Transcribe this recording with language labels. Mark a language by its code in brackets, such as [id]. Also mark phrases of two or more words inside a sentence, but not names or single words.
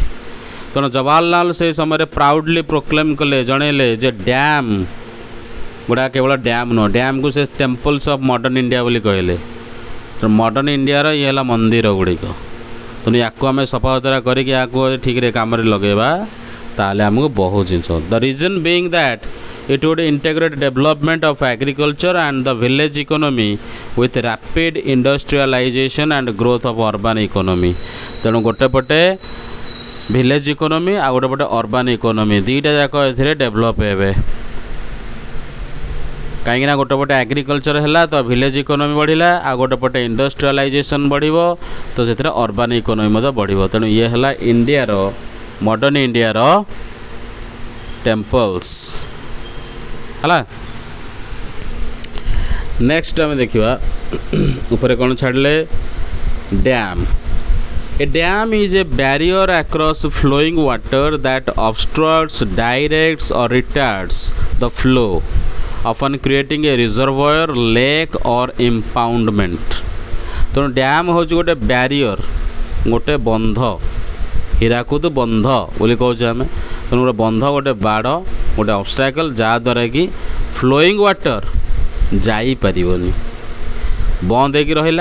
[or] ତେଣୁ ଜବାହରଲାଲ ସେଇ ସମୟରେ [en] proudly proclaim [or] କଲେ, ଜଣେଇଲେ ଯେ ଡ୍ୟାମ୍ ଗୁଡ଼ା କେବଳ ଡ୍ୟାମ୍ ନୁହଁ, ଡ୍ୟାମ୍କୁ ସେ [en] temples of modern India [or] ବୋଲି କହିଲେ। ତେଣୁ [en] modern Indiaର [or] ଇଏ ହେଲା ମନ୍ଦିର ଗୁଡ଼ିକ। ତେଣୁ ୟାକୁ ଆମେ ସଫାସୁତୁରା କରିକି ୟାକୁ ଠିକ୍ରେ କାମରେ ଲଗାଇବା, ତାହେଲେ ଆମକୁ ବହୁତ ଜିନିଷ। [en] the reason being that it would integrate development of agriculture and the village economy with rapid industrialization and growth of urban economy। [or] ତେଣୁ ଗୋଟେ ପଟେ [en] village economy [or] ଆଉ ଗୋଟେ ପଟେ [en] urban economy [or] ଦୁଇଟା ଯାକ ଏଥିରେ ଡେଭଲପ୍ ହେବେ। କାହିଁକିନା ଗୋଟେ ପଟେ ଏଗ୍ରିକଲଚର ହେଲା ତ [en] village economy [or] ବଢ଼ିଲା, ଆଉ ଗୋଟେ ପଟେ ଇଣ୍ଡଷ୍ଟ୍ରିଆଲାଇଜେସନ୍ ବଢ଼ିବ ତ ସେଥିରେ [en] urban economy [or] ମଧ୍ୟ ବଢ଼ିବ। ତେଣୁ ଇଏ ହେଲା [en] Indiaର modern Indiaର temples [or] ହେଲା। ନେକ୍ସଟ ଆମେ ଦେଖିବା ଉପରେ କ'ଣ ଛାଡ଼ିଲେ, ଡ୍ୟାମ୍। [en] A dam is a barrier across flowing water that obstructs, directs or retards the flow, often creating a reservoir, lake or impoundment। [or] ତେଣୁ ଡ୍ୟାମ୍ ହେଉଛି ଗୋଟେ ବ୍ୟାରିୟର, ଗୋଟେ ବନ୍ଧ, ହୀରାକୁଦ ବନ୍ଧ ବୋଲି କହୁଛେ ଆମେ। ତେଣୁ ଗୋଟେ ବନ୍ଧ, ଗୋଟେ ବାଡ଼, ଗୋଟେ ଅବଷ୍ଟାକଲ୍, ଯାହାଦ୍ୱାରା କି [en] flowing water [or] ଯାଇପାରିବନି, ବନ୍ଦ ହେଇକି ରହିଲା।